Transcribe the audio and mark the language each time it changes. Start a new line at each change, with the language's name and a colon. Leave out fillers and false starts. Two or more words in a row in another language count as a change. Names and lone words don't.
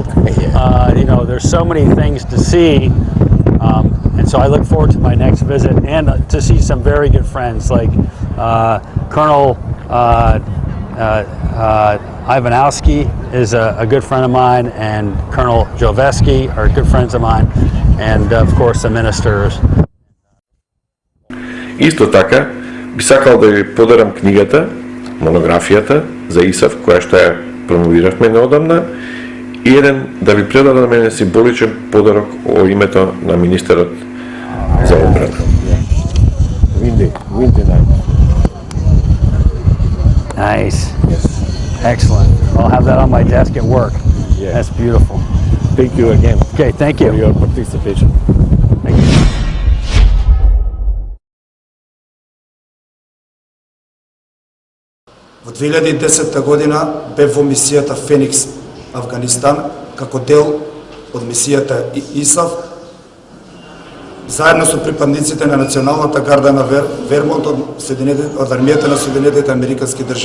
English: There's so many things to see. And so I look forward to my next visit and to see some very good friends like Colonel Ivanowski is a good friend of mine, and Colonel Joveski are good friends of mine, and of course the ministers.
Macedonian: Исто така, би сакал да ви подарам книгата, монографијата за ИСАФ, која што ја промовиравме неодамна, и да ви предадам мене символичен подарок о името на министерот за одбрана.
English: Windy night. Nice. Yes. Excellent. I'll have that on my desk at work. Yeah. That's beautiful. Thank you again Okay, thank for you. your participation. Thank you.
Macedonian: Во 2010 година бев во мисијата Феникс, Афганистан, како дел од мисијата ИСАФ, заедно со припадниците на Националната гарда на Вермонт од армијата на Соединетите Американски држави.